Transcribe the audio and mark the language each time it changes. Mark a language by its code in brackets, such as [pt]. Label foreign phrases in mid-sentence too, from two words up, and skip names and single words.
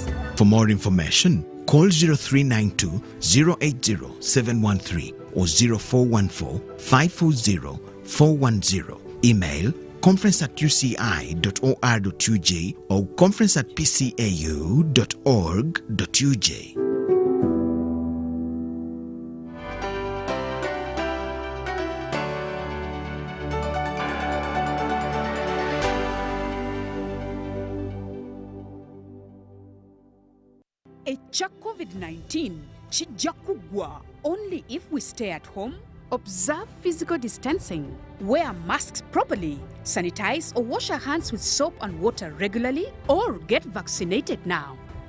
[en] For more information, call 0392 080 713 or 0414 540 410. Email conference@uci.or.uj or conference@pcau.org.uj. [lg] Echa COVID-19 chijja kugwa [en] only if we stay at home, observe physical distancing, wear masks properly, sanitize or wash our hands with soap and water regularly, or get vaccinated now.